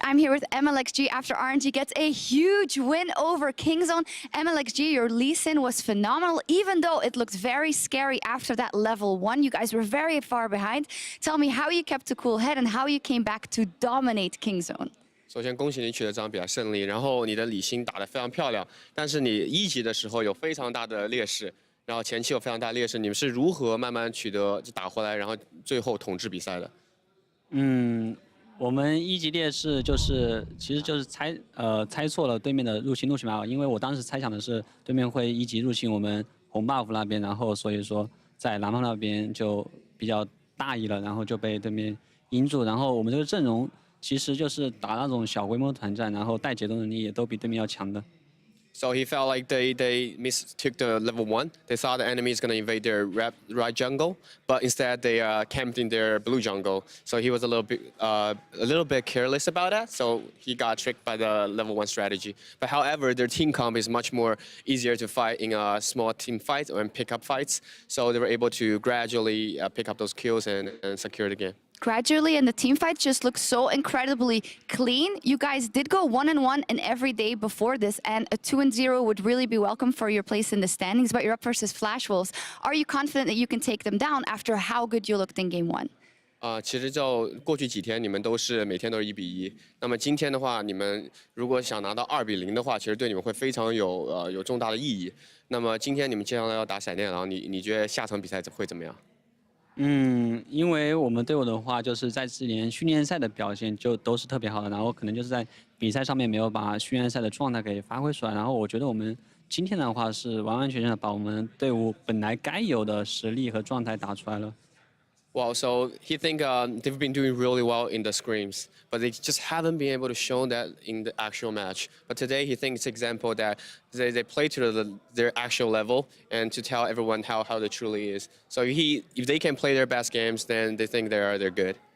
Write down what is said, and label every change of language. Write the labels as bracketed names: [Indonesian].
[English] I'm here with MLXG after RNG gets a huge win over Kingzone. MLXG, your Lee Sin was phenomenal, even though it looked very scary after that level 1. You guys were very far behind. Tell me how you kept a cool head and how you came back to dominate Kingzone. [Chinese] 首先恭喜你取得这场比赛胜利，然后你的李信打得非常漂亮，但是你一级的时候有非常大的劣势，然后前期有非常大的劣势，你们是如何慢慢取得打回来，然后最后统治比赛的？我们一级劣势其实就是猜错了对面的入侵路线嘛，因为我当时猜想的是对面会一级入侵我们红 buff 那边，然后所以说在蓝 buff 那边就比较大意了，然后就被对面阴住，然后我们这个阵容其实就是打那种小规模团战，然后带节奏能力也都比对面要强的。 [English] So he felt like they mistook the level 1. They thought the enemy is going to invade their right jungle, but instead they camped in their blue jungle. So he was a little bit careless about that. So he got tricked by the level 1 strategy. But however, their team comp is much more easier to fight in a small team fight or in pickup fights. So they were able to gradually pick up those kills and secure the game. Gradually, and the team fight just looks so incredibly clean. You guys did go 1-1 in every day before this, and a 2-0 would really be welcome for your place in the standings, but you're up versus Flash Wolves. Are you confident that you can take them down after how good you looked in Game 1? [Chinese] 其实就过去几天，你们都是每天都是1比1。那么今天的话，你们如果想拿到2比0的话，其实对你们会非常有重大的意义。那么今天你们接下来要打闪电狼，你觉得下场比赛会怎么样？因为我们队伍的话，就是在之前训练赛的表现就都是特别好的，然后可能就是在比赛上面没有把训练赛的状态给发挥出来，然后我觉得我们今天的话是完完全全的把我们队伍本来该有的实力和状态打出来了。 [English] Wow, so he think they've been doing really well in the scrims, but they just haven't been able to show that in the actual match. But today he thinks it's example that they play to their actual level and to tell everyone how they truly is. So if they can play their best games, then they think they're good.